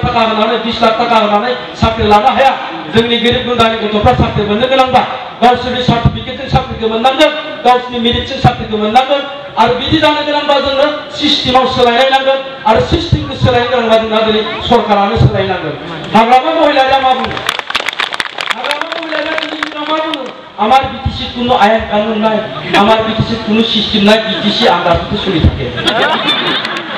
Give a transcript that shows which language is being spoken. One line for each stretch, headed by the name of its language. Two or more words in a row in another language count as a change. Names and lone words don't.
Bodo: थाखा होनानै 20 लाख थाखा होनानै साख्रि लानो हाया जोंनि गोरिब गुन्द्रानि गथ'फ्रा साख्रि मोननो गोनांबा गावसोरनि सार्टिफिकेटजों साख्रिखौ मोननांगोन गावसोरनि मेरिटजों साख्रिखौ मोननांगोन आरो बिदि जानो गोनांबा जोंनो सिस्टेमाव सोलायनाय नांगोन आरो सिस्टेमखौ सोलायनो गोनांबा जोंना दिनै सरकारानो सोलायनांगोन हाग्रामा महिलाया मा बुङो
Assamese: আমার বিটিসি কোনো আইন কানুন নাই আমার বিটিসি কোনো সিস্টেম নাই বিটিসি আন্ডারতে চলি থাকে